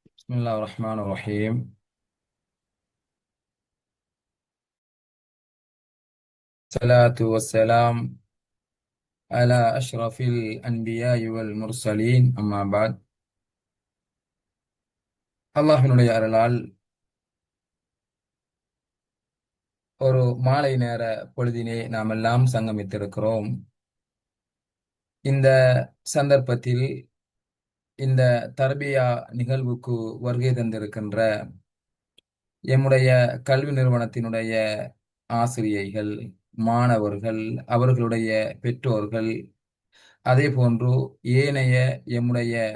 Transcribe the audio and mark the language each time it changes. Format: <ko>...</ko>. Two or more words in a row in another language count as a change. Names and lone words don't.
<ar>بسم الله الرحمن الرحيم. الصلاة والسلام على أشرف الأنبياء والمرسلين أما بعد.</ar> <ta>அல்லாஹ்வினுடைய அருளால் ஒரு மாலை நேர பொழுதினே நாம் எல்லாம் சங்கமித்திருக்கிறோம். இந்த சந்தர்ப்பத்தில் இந்த தர்பியா நிகழ்வுக்கு வருகை தந்திருக்கின்ற எம்முடைய கல்வி நிறுவனத்தினுடைய ஆசிரியைகள், மாணவர்கள், அவர்களுடைய பெற்றோர்கள், அதே போன்று ஏனைய எம்முடைய</ta>